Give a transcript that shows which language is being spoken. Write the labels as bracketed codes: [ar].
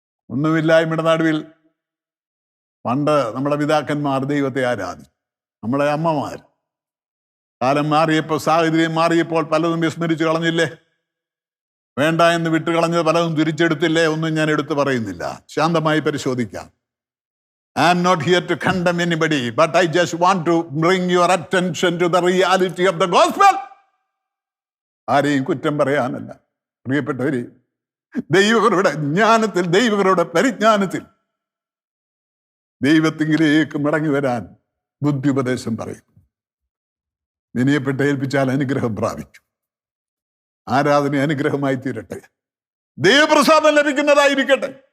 [ml] ഒന്നുമില്ലായ്മയുടെ നടുവിൽ പണ്ട് നമ്മുടെ പിതാക്കന്മാർ ദൈവത്തെ ആരാധിച്ചു. നമ്മളെ അമ്മമാർ കാലം മാറിയപ്പോൾ, സാഹചര്യം മാറിയപ്പോൾ പലതും വിസ്മരിച്ചു കളഞ്ഞില്ലേ? വേണ്ട എന്ന് വിട്ടുകളഞ്ഞത് പലതും തിരിച്ചെടുത്തില്ലേ? ഒന്നും ഞാൻ എടുത്തു പറയുന്നില്ല. ശാന്തമായി പരിശോധിക്കാം. [en] I am not here to condemn anybody, but I just want to bring your attention to the reality of the gospel. [ml] ആരെയും കുറ്റം പറയാനല്ല പ്രിയപ്പെട്ടവരെ. ദൈവങ്ങളുടെ ജ്ഞാനത്തിൽ, ദൈവങ്ങളുടെ പരിജ്ഞാനത്തിൽ ദൈവത്തിങ്കിലേക്ക് മടങ്ങി വരാൻ ബുദ്ധിയുപദേശം പറയും. വിനയപ്പെട്ട് ഏൽപ്പിച്ചാൽ അനുഗ്രഹം പ്രാപിക്കും. ആരാധന അനുഗ്രഹമായി തീരട്ടെ, ദൈവപ്രസാദം ലഭിക്കുന്നതായിരിക്കട്ടെ.